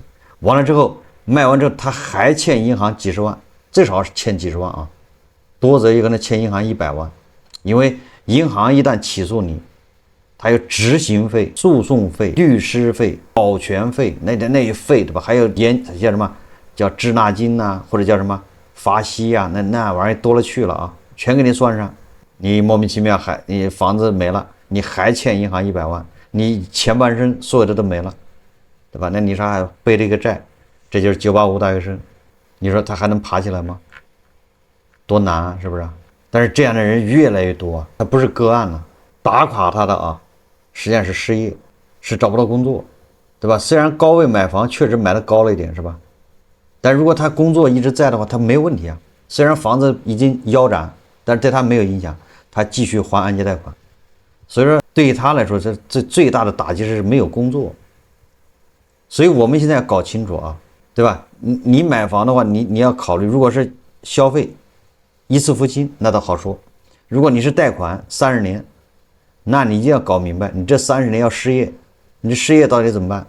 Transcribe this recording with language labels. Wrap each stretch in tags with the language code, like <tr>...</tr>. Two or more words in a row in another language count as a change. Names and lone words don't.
<zh>完了之後賣完之後，他還欠銀行幾十萬，最少是欠幾十萬啊，多則有可能欠銀行100萬，因為銀行一旦起訴你，他有執行費、訴訟費、律師費、保全費，那些費對吧？還有叫什麼叫滯納金吶，或者叫什麼罰息啊，那玩意兒多了去了啊，全給你算上。你莫名其妙你房子沒了，你還欠銀行100万，你前半生所有的都沒了，对吧？那你说還背了一個債，這就是985大學生，你說他還能爬起來嗎？多難啊，是不是？但是這樣的人越來越多啊，他不是個案了，打垮他的啊，實際上是失業，是找不到工作，對吧？雖然高位買房確實買的高了一點，是吧？但如果他工作一直在的話，他沒有問題啊。雖然房子已經腰斬，但是對他沒有影響，他繼續還按揭貸款。所以說，對於他來說，這最大的打擊是沒有工作。所以我們現在要搞清楚啊，對吧？你買房的話，你要考慮，如果是消費一次付清，那倒好說；如果你是貸款30年，那你就要搞明白，你這30年要失業，你這失業到底怎麼辦？</zh>